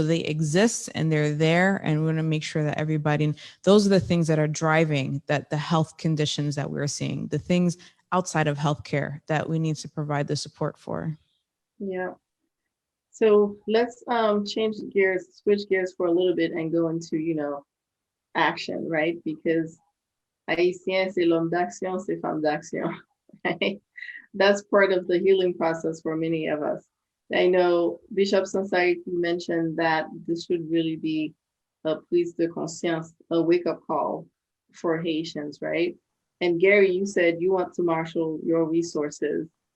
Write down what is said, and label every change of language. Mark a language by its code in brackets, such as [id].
[en] So they exist and they're there, and we want to make sure that everybody, those are the things that are driving the health conditions that we're seeing, the things outside of healthcare that we need to provide the support for. Yeah. So let's switch gears for a little bit and go into, action, right? Because [fr] Haïtien, c'est l'homme d'action, c'est femme d'action, right? [en] That's part of the healing process for many of us. I know Bishop Sansarik mentioned that this should really be a [fr] prise de conscience, [en] a wake-up call for Haitians, right? And Gary, you said you want to marshal your resources,